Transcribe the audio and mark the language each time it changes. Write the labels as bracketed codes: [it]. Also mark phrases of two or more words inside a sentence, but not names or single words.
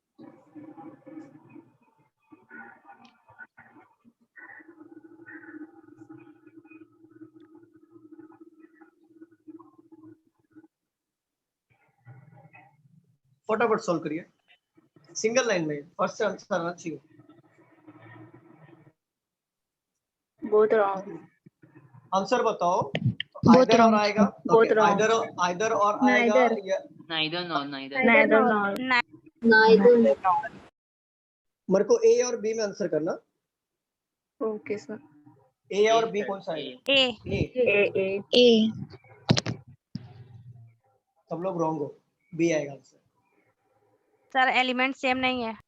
[hi] फटाफट सॉल्व करिए, सिंगल लाइन में फर्स्ट से आंसर आना चाहिए। [en] both wrong. [hi] आंसर बताओ। [en] Both either or wrong. [hi] आएगा, [en] Both wrong. either or आएगा Neither. [hi] या [en] Neither nor neither. Neither nor. Neither. [hi] मेरे को ए और बी में आंसर करना। [en] Okay, sir. [hi] ए और [en] A, [hi] बी [en] sir, [hi] कौन सा है? [en] A. [hi] ए। [en] A. [hi] सब लोग रॉन्ग हो, बी आएगा आंसर। सर एलिमेंट सेम नहीं है।